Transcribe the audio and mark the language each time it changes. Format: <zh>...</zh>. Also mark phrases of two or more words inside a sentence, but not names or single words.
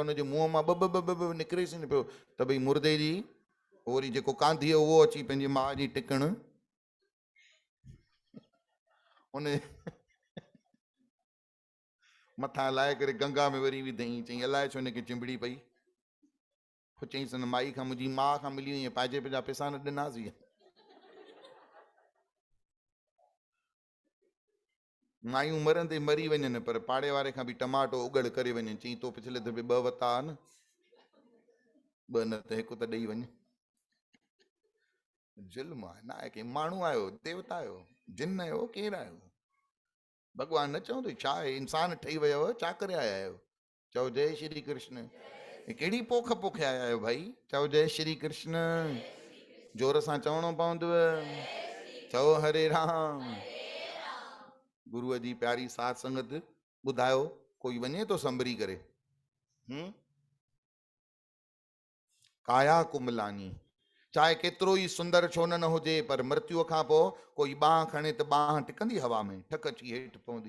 <sd>हुनजे मुंहं मां ॿ निकिरेसि न पियो, त भई मुर्दे जी वरी जेको कांधी उहो अची पंहिंजी माउ जी टिकण, उन मथां लाहे करे गंगा में वरी विधई। चई अलाए छो हिनखे चिंबड़ी पई। पोइ चईंसि हिन माई खां, मुंहिंजी माउ खां मिली वई, पाइजे पंहिंजा पैसा न ॾिनासीं। मायूं मरंदे मरी वञनि, पर पाड़े वारे खां बि टमाटो उगड़ करे वञनि। चई तो पिछले दफ़े 2 वरिता न, 2 न त 1 त ॾेई वञ। जुल्म आहे ना आहे, के माण्हू आहियो, देवता आहियो, जिन आहियो, केरु आहियो? भॻवान न चवंदो छा आहे, इंसान ठही वियो, छा करे आया आहियो? चओ जय श्री कृष्ण। हे कहिड़ी पोख पोखे आया आहियो भाई? चओ जय श्री कृष्ण। जोर सां चवणो पवंदव। चओ हरे राम। गुरुअ जी प्यारी साध संगत ॿुधायो, कोई वञे तो संभरी करे? काया कुमलानी, चाहे केतिरो ई सुंदर छो न हुजे, पर मृत्युअ खां पोइ कोई बांह खणे त बांह टिकंदी हवा में, ठक अची हेठि पवंदी।</sd>